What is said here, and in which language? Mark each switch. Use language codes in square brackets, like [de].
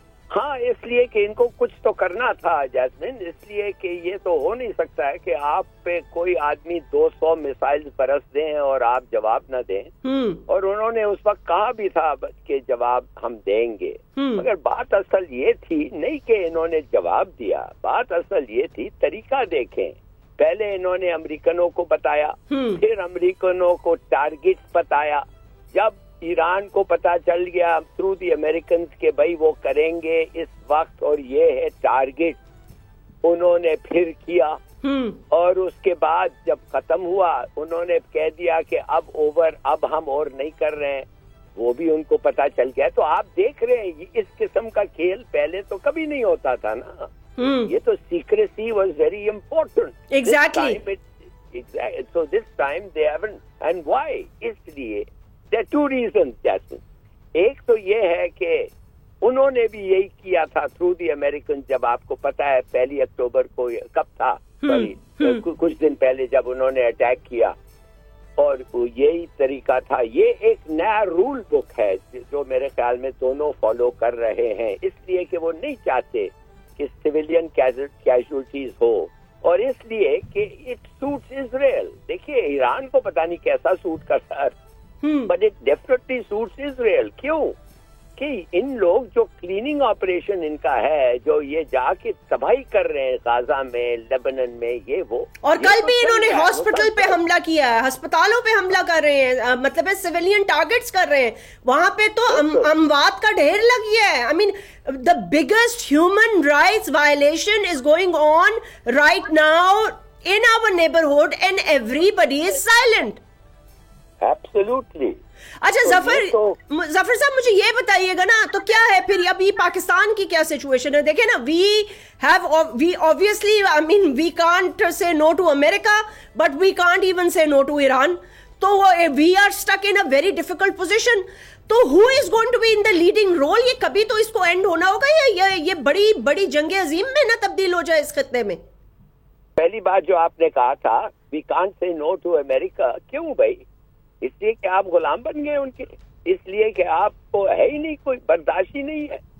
[ur] ہاں اس لیے کہ ان کو کچھ تو کرنا تھا جیسمین, اس لیے کہ یہ تو ہو نہیں سکتا ہے کہ آپ پہ کوئی آدمی 200 میسائل برس دیں اور آپ جواب نہ دیں. اور انہوں نے اس وقت کہا بھی تھا کہ جواب ہم دیں گے, مگر بات اصل یہ تھی نہیں کہ انہوں نے جواب دیا, بات اصل یہ تھی طریقہ دیکھیں. پہلے انہوں نے امریکنوں کو بتایا, پھر امریکنوں کو ٹارگیٹ بتایا. جب ایران کو پتا چل گیا [en] through the Americans [ur] کہ بھائی وہ کریں گے اس وقت اور یہ ہے ٹارگیٹ, انہوں نے پھر کیا اور اس کے بعد جب ختم ہوا انہوں نے کہہ دیا کہ اب اوور، اب ہم اور نہیں کر رہے ہیں، وہ بھی ان کو پتا چل گیا. تو آپ دیکھ رہے ہیں اس قسم کا کھیل پہلے تو کبھی نہیں ہوتا تھا نا. [en] یہ تو secrecy was very important. Exactly. So this time they haven't. And why? [ur] اس لیے [en] there are two reasons, Jasmine. [ur] ایک تو یہ ہے کہ انہوں نے بھی یہی کیا تھا [en] Through the American. [ur] جب آپ کو پتا ہے 1 اکتوبر کو کب تھا، کچھ دن پہلے جب انہوں نے اٹیک کیا، اور یہی طریقہ تھا. یہ ایک نیا رول بک ہے جو میرے خیال میں دونوں فالو کر رہے ہیں، اس لیے کہ وہ نہیں چاہتے کہ سویلین کیجولٹیز ہو، اور اس لیے کہ [en] It suits Israel. [ur] دیکھیے ایران کو پتہ نہیں کیسا سوٹ کرتا ہے، [en] But it definitely suits Israel. [ur] کیوں کہ ان لوگ جو کلیننگ آپریشن ان کا ہے، جو یہ جا کے تباہی کر رہے ہیں غازہ میں، لیبنن میں، یہ وہ. اور کل بھی انہوں نے ہاسپٹل پہ حملہ کیا ہے، ہسپتالوں پہ حملہ کر رہے ہیں، مطلب ہے سویلین ٹارگٹس کر رہے ہیں. وہاں پہ تو اموات کا ڈھیر لگ گیا ہے. [en] I mean the biggest human rights violation is going on right now in our neighborhood and everybody is silent. Absolutely. [ur] اچھا ظفر صاحب مجھے یہ بتائیے گا نا، تو کیا ہے پھر ابھی پاکستان کی کیا سچویشن ہے؟ دیکھیں نا، [en] we obviously, I mean, we can't say no to America, but we can't even say no to Iran. تو we are stuck in a very difficult position. [ur] تو [en] who is going to be in the leading role؟ [ur] یہ کبھی تو اس کو and ہونا ہوگا، یا یہ بڑی بڑی جنگ عظیم میں نہ تبدیل ہو جائے اس خطے میں؟ پہلی بات جو آپ نے کہا تھا [en] we can't say no to America، [ur] کیوں بھائی؟ اس لیے کہ آپ غلام بن گئے ان کے، اس لیے کہ آپ کو ہے ہی نہیں، کوئی برداشت ہی نہیں ہے.